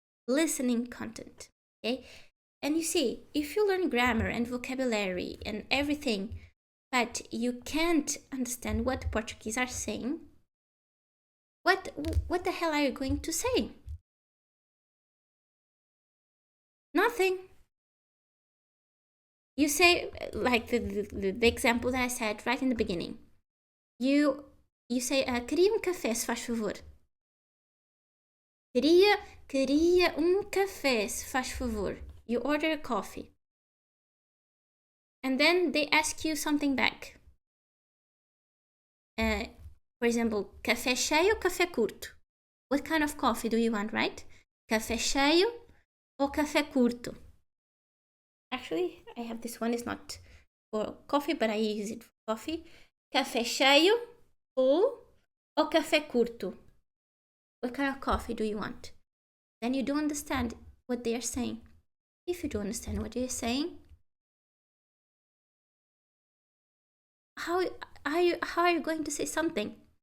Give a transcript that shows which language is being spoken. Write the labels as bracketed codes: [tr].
[en] Listening content. Okay? And you see, if you learn grammar and vocabulary and everything, but you can't understand what Portuguese are saying, what the hell are you going to say? Nothing. You say, like the example that I said right in the beginning. You say, [pt] queria café, se faz favor. [en] Queria café, se faz favor. You order a coffee. And then they ask you something back. For example, [pt] café cheio ou café curto? [en] What kind of coffee do you want, right? [pt] Café cheio or café curto? [en] Actually, I have this one. It's not for coffee, but I use it for coffee. [pt] Café cheio, full, or café curto? [en] What kind of coffee do you want? Then you don't understand what they are saying. If you don't understand what they're saying, how are you going to say something?